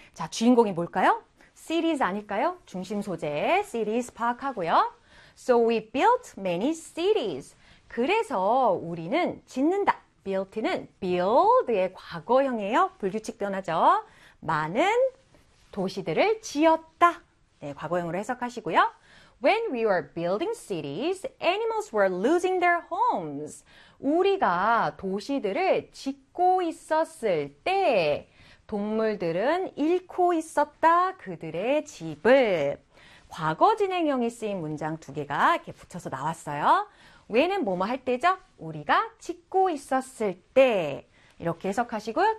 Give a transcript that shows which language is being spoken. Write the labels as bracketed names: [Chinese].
[Korean] 자, 주인공이 뭘까요? Cities 아닐까요? 중심 소재, cities 파악하고요. [English] So we built many cities. [Korean] 그래서 우리는 짓는다. Built는 build의 과거형이에요. 불규칙 변하죠. 많은 도시들을 지었다. 네, 과거형으로 해석하시고요. [English] When we were building cities, animals were losing their homes. [Korean] 우리가 도시들을 짓고 있었을 때, 동물들은 잃고 있었다. 그들의 집을. 과거 진행형이 쓰인 문장 두 개가 이렇게 붙여서 나왔어요. When은 뭐뭐 할 때죠? 우리가 짓고 있었을 때. 이렇게 해석하시고요.